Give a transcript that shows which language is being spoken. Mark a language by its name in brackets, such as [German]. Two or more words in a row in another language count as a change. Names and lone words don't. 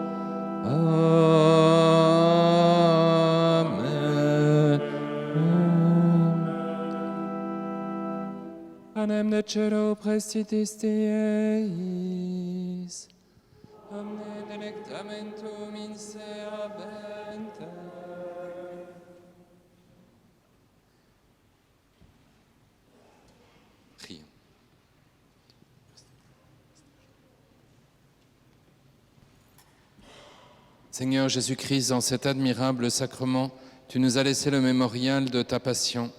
[Latin] Amen. Panem de cero prestitis Deis, omne delectamentum in se habente. [French] Prions. Seigneur Jésus-Christ, dans cet admirable sacrement, tu nous as laissé le mémorial de ta passion.